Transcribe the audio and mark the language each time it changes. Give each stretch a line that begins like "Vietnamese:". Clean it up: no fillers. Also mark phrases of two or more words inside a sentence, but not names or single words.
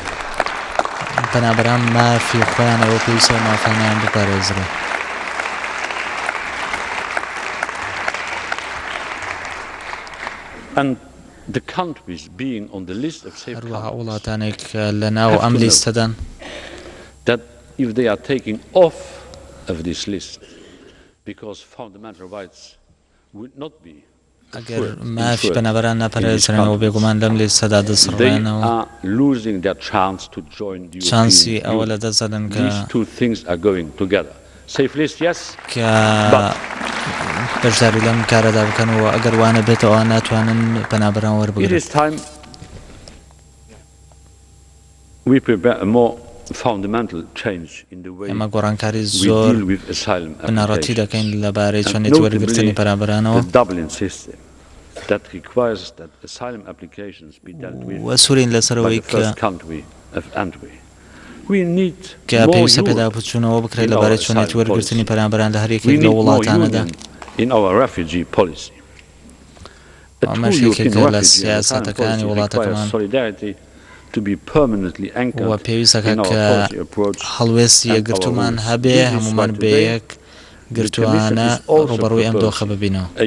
English: And the countries being on the list of safe countries that if they are taking off of this list because fundamental rights would not be they are losing their chance to join the European Union. These two things are going together. Safe list, yes, but
Central Kurdish: بەشداری لەم کارەدا بکەنەوە ئەگەر وانە بێتەوە ناتوانن پەنابەران وەربگرن.
English: It is time we prepare a more fundamental change in the way
Central Kurdish: ئێمە گۆڕانکاری زۆر بنەڕەتی دەکەین لەبارەی چۆنێتی وەرگرتنی پەنابەرانەوە.
English: The Dublin system that requires that asylum applications be dealt with by the first country of entry.
Central Kurdish: کە پێویستە پێداپچوونەوە بکرێت لەبارەی چۆنێتی وەرگرتنی پەنابەران لە هەریەکێک لە وڵاتانەدا. ئەمەش یەکێکە لە سیاسەتەکانی وڵاتەکەمان و پێویستەکە کە هەڵوێستی یەکگرتومان هەبێ هەمومان بە یەک گرتووانە ڕوبەڕووی ئەم دۆخە ببینەوە.